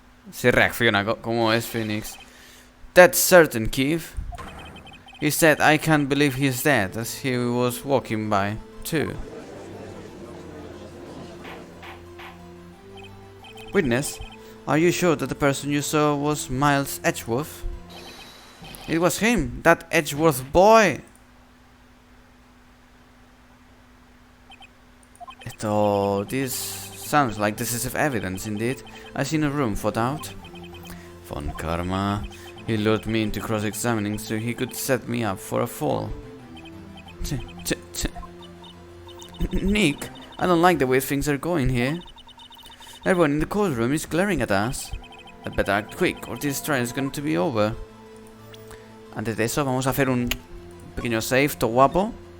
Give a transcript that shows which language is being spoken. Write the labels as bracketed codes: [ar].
[es] Se reacciona como es Phoenix. [en] That's certain, Keith. He said, I can't believe he's dead, as he was walking by, too. Witness, are you sure that the person you saw was Miles Edgeworth? It was him, that Edgeworth boy. This sounds like decisive evidence indeed. I seen a room for doubt. Von Karma. He lured me into cross-examining so he could set me up for a fall. Nick, I don't like the way things are going here. Everyone in the courtroom is glaring at us. I'd better act quick or this trial is going to be over. [es] Antes de eso vamos a hacer un pequeño save, todo guapo.